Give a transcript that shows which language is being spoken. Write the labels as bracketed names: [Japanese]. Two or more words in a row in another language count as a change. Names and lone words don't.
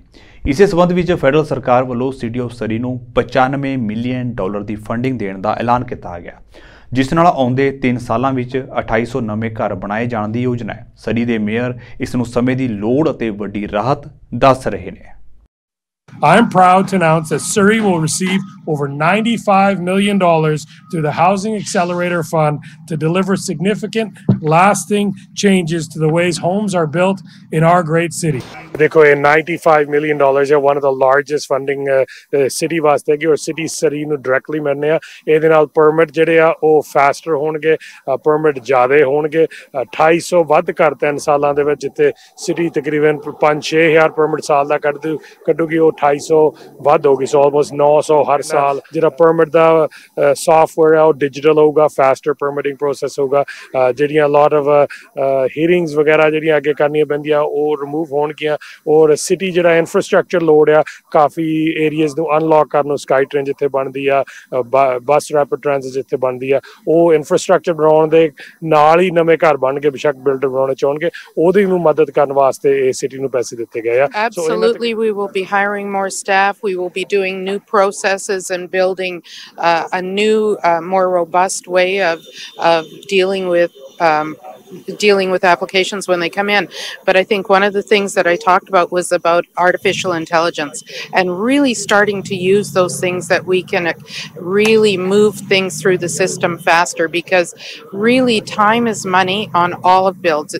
[Punjabi] ਇਸੇ ਸੰਬੰਧ ਵਿੱਚ ਫੈਡਰਲ ਸਰਕਾਰ ਵੱਲੋਂ ਸਿਟੀ ਆਫ ਸਰੀ ਨੂੰ $95 ਮਿਲੀਅਨ ਦੀ ਫੰਡਿੰਗ ਦੇਣ ਦਾ ਐਲਾਨ ਕੀਤਾ ਗਿਆ, ਜਿਸ ਨਾਲ ਆਉਂਦੇ 3 ਸਾਲਾਂ ਵਿੱਚ 2800 ਨਵੇਂ ਘਰ ਬਣਾਏ ਜਾਣ ਦੀ ਯੋਜਨਾ ਹੈ। ਸਰੀ ਦੇ ਮੇਅਰ ਇਸ ਨੂੰ ਸਮੇਂ ਦੀ ਲੋੜ ਅਤੇ ਵੱਡੀ ਰਾਹਤ ਦੱਸ ਰਹੇ ਨੇ। [English] I'm proud to announce that Surrey will receive over $95 million through the Housing Accelerator Fund to deliver significant, lasting changes to the ways homes are built in our great city. [Hindi] देखो ये [Punjabi] $95 million है [English] one of the largest funding city [Punjabi] वास्ते कि और city Surrey ਨੂੰ directly ਮਿਲਨੇ ਆ ਇਹਦੇ ਨਾਲ permit ਜਿਹੜੇ ਆ ਉਹ faster ਹੋਣਗੇ permit ਜ਼ਿਆਦੇ ਹੋਣਗੇ 250 ਵੱਧ ਕਰ 3 ਸਾਲਾਂ ਦੇ ਵਿੱਚ ਜਿੱਥੇ city ਤਕਰੀਬਨ 5-6 ਹਜ਼ਾਰ permit ਸਾਲ ਦਾ ਕੱਢੂਗੀ ਉਹ 250 ਵੱਧ ਹੋਗੀ [English] so almost [Punjabi] 900 ਹਰ ਸਾਲ ਜਿਹੜਾ permit ਦਾ software ਹੈ ਉਹ digital ਹੋਊਗਾ [English] faster permitting process [Punjabi] ਹੋਊਗਾ ਜਿਹੜੀਆਂ [English] lot of hearings [Punjabi] ਵਗੈਰਾ ਜਿਹੜੀਆਂ ਅੱਗੇ ਕਰਨੀਆਂ ਪੈਂਦੀਆਂ ਉਹ remove ਹੋਣਗੀਆਂ ਔਰ ਸਿਟੀ ਜਿਹੜਾ [English] infrastructure load [Punjabi] ਆ ਕਾਫੀ ਏਰੀਆਜ਼ ਨੂੰ ਅਨਲੌਕ ਕਰਨ ਨੂੰ ਸਕਾਈ ਟ੍ਰੇਨ ਜਿੱਥੇ ਬਣਦੀ ਆ [English] bus rapid transit [Punjabi] ਜਿੱਥੇ ਬਣਦੀ ਆ ਉਹ ਇਨਫਰਾਸਟ੍ਰਕਚਰ ਬਣਾਉਣ ਦੇ ਨਾਲ ਹੀ ਨਵੇਂ ਘਰ ਬਣ ਕੇ ਬਿਸ਼ੱਕ ਬਿਲਡਰ ਬਣਾਉਣੇ ਚਾਹੁੰਗੇ ਉਹਦੀ ਨੂੰ ਮਦਦ ਕਰਨ ਵਾਸਤੇ ਇਹ ਸਿਟੀ ਨੂੰ ਪੈਸੇ ਦਿੱਤੇ ਗਏ ਆ [English] Absolutely, we will be hiring more staff. We will be doing new processes and building a new, more robust way of dealing with applications when they come in. But I think one of the things that I talked about was about artificial intelligence and really starting to use those things that we can really move things through the system faster, because really time is money on all of builds.